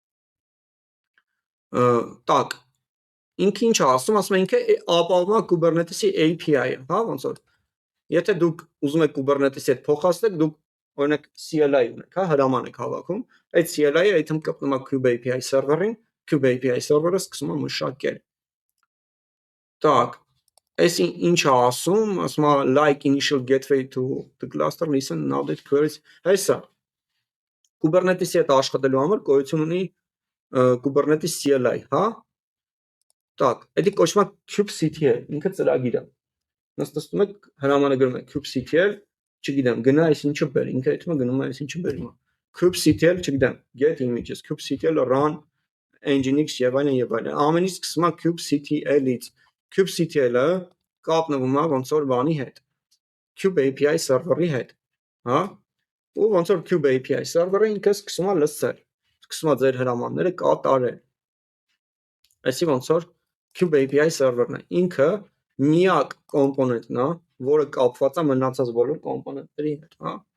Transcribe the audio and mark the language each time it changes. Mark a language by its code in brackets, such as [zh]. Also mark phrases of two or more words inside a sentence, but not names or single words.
[hy] է։ Так, ինքը ինչ է ասում է ինքը ապահովում է Kubernetes-ի API-ը, ոնց որ եթե դուք ուզում եք Kubernetes-ի հետ փոխանցեք, դուք օրինակ CLI ունեք, հա, հրաման եք հավաքում, այդ CLI-ը այդում կպնում է Cube API server-ին, Cube API server-ը սկսում է մշակել։ Так, այս ինչ է ասում է [en] like initial gateway to the cluster listen now that queries, [hy] հեսա Kubernetes-ի հետ աշխատելու համար գոյություն ունի Kubernetes CLI, հա։ Так, դա կոչվում է kubectl, ինքը ծրագիր է։ Նստում եք հրամանը գրում եք kubectl, չգիտեմ, գնա այս ինչը բեր, ինքը այդտեղ գնում է այս ինչը բերում է։ kubectl, չգիտեմ, [en] get images, kubectl run nginx [hy] եւ այլն եւ այլն։ Ամեն ինչ սկսում է kubectl-ից։ kubectl-ը կապնվում է ոնց որ բանի հետ։ Cube API server-ի հետ, հա։ Ու ոնց որ Cube API server-ը ինքը սկսում է լսել, սկսում է ձեր հրամանները կատարել։ Այսի ոնց որ Cube API server-ն է, ինքը միակ կոմպոնենտն է, որը կապված է մնացած բոլոր կոմպոնենտների հետ, հա։